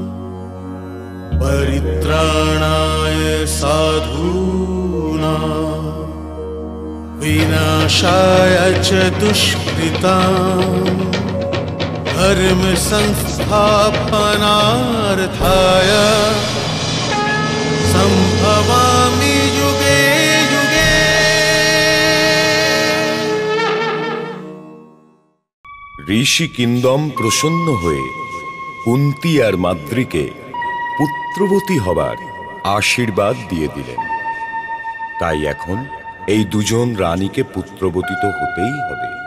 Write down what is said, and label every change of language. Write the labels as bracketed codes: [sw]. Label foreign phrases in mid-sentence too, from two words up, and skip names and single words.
[sa] परित्राणाय साधूनां विनाशाय च दुष्कृतां धर्म संस्थापनार्थाय संभवामि युगे युगे। [bn] ঋষি কিন্দম প্রসন্ন হয়ে কুন্তী আর মাদ্রীকে পুত্রবতী হবার আশীর্বাদ দিয়ে দিলেন। তাই এখন এই দুজন রানীকে পুত্রবতী তো হতেই হবে।